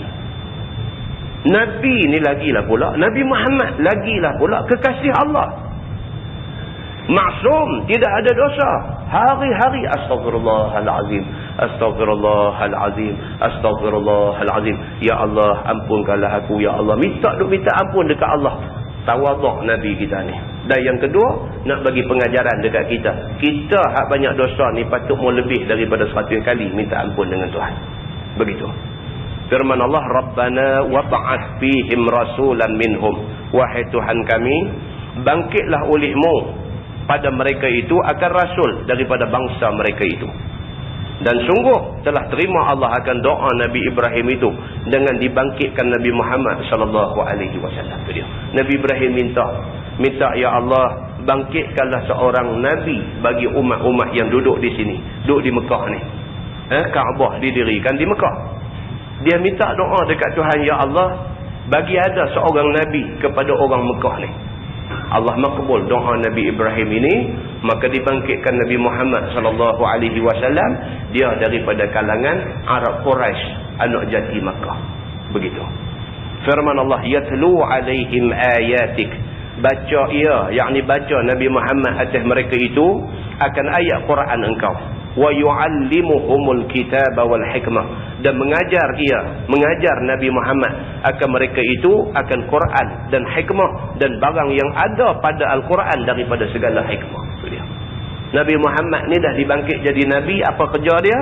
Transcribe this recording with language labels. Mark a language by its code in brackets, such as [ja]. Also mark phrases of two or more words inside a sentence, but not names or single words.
[ms] Nabi ni lagilah pula, Nabi Muhammad lagilah pula kekasih Allah, maksum, tidak ada dosa, hari-hari [ar] أستغفر الله العظيم أستغفر الله العظيم أستغفر الله العظيم, [ms] ya Allah ampunkanlah aku, ya Allah, minta ampun dekat Allah. Tawaduk Nabi kita ni. Dan yang kedua, nak bagi pengajaran dekat kita, kita hak banyak dosa ni patut mau lebih daripada 100 kali minta ampun dengan Tuhan. Begitu firman Allah, [ar] ربنا وابعث فيهم رسولا منهم, [ms] wahai Tuhan kami, bangkitlah olehmu pada mereka itu akan rasul daripada bangsa mereka itu. Dan sungguh telah terima Allah akan doa Nabi Ibrahim itu dengan dibangkitkan Nabi Muhammad [ar] صلى الله عليه وسلم. [ms] Itu dia. Nabi Ibrahim minta ya Allah, bangkitkanlah seorang nabi bagi umat-umat yang duduk di sini, duduk di Mekah ni. Kaabah didirikan di Mekah. Dia minta doa dekat Tuhan, ya Allah, bagi ada seorang nabi kepada orang Mekah ni. Allah makbul doa Nabi Ibrahim ini, maka dibangkitkan Nabi Muhammad [ar] صلى الله عليه وسلم, [ms] dia daripada kalangan Arab Quraisy, anak jati Makkah. Begitu. Firman Allah, [ar] يتلو عليهم آياتك, [ms] baca ia, yakni baca Nabi Muhammad atas mereka itu akan ayat Quran engkau. [ar] ويعلمهم الكتاب والحكمة, [ms] dan mengajar Nabi Muhammad akan mereka itu akan Quran dan hikmah dan barang yang ada pada Al-Quran daripada segala hikmah. Itu dia. Nabi Muhammad ni dah dibangkit jadi Nabi. Apa kerja dia?